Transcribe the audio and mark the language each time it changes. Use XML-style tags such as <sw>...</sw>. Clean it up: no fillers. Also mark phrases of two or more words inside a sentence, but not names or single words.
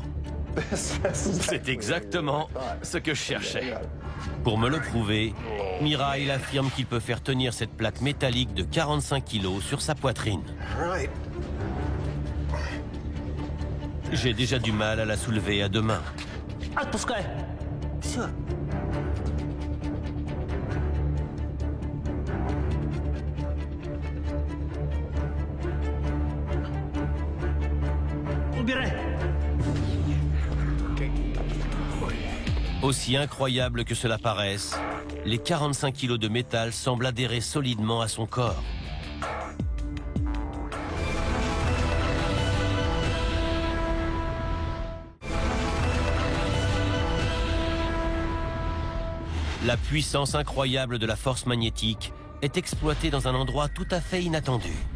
<fr>C'est exactement ce que je cherchais. Pour me le prouver, Mikhail affirme qu'il peut faire tenir cette plaque métallique de 45 kg sur sa poitrine. J'ai déjà du mal à la soulever à deux mains.</fr> <ru>Отпускай. Все. Убирай.</ru> <fr>Aussi incroyable que cela paraisse, les 45 kilos de métal semblent adhérer solidement à son corps. La puissance incroyable de la force magnétique est exploitée dans un endroit tout à fait inattendu.</fr>